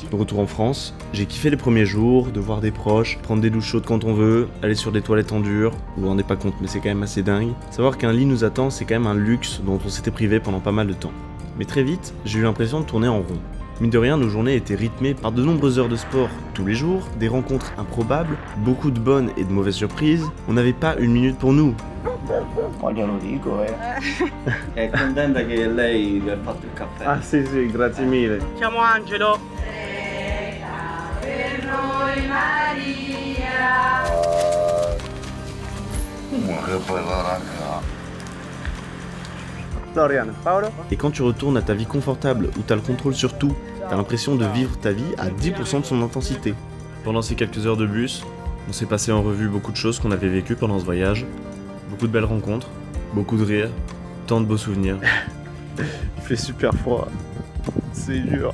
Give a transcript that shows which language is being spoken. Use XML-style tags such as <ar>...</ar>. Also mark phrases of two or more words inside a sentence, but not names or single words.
<fr>De retour en France, j'ai kiffé les premiers jours, de voir des proches, prendre des douches chaudes quand on veut, aller sur des toilettes en dur, vous vous rendez pas compte mais c'est quand même assez dingue. Savoir qu'un lit nous attend, c'est quand même un luxe dont on s'était privé pendant pas mal de temps. Mais très vite, j'ai eu l'impression de tourner en rond. Mine de rien, nos journées étaient rythmées par de nombreuses heures de sport tous les jours, des rencontres improbables, beaucoup de bonnes et de mauvaises surprises. On n'avait pas une minute pour nous.</fr> <it>Ma glielo dico, È contenta che lei vi ha fatto il caffè. Ah sì, grazie mille. Chiamo Angelo. Florian, Paolo.</it> <fr>Et quand tu retournes à ta vie confortable où t'as le contrôle sur tout, t'as l'impression de vivre ta vie à 10% de son intensité. Pendant ces quelques heures de bus, on s'est passé en revue beaucoup de choses qu'on avait vécues pendant ce voyage. Beaucoup de belles rencontres, beaucoup de rires, tant de beaux souvenirs. Il fait super froid, c'est dur.</fr>